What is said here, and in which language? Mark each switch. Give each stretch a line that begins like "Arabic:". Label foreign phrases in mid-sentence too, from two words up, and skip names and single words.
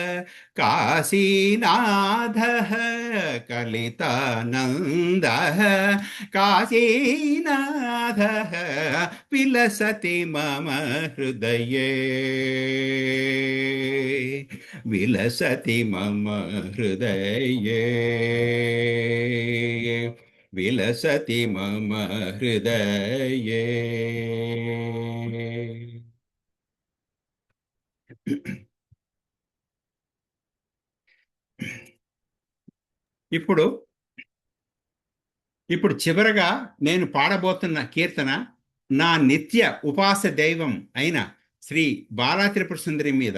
Sanskrit: काशीनाथः कलितानन्दः काशीनाथः विलसति मम हृदये विलसति मम हृदये विलसति मम हृदये
Telugu: ఇప్పుడు చివరగా నేను పాడబోతున్న కీర్తన నా నిత్య ఉపాస దైవం అయిన శ్రీ బాలా త్రిపుర సుందరి మీద.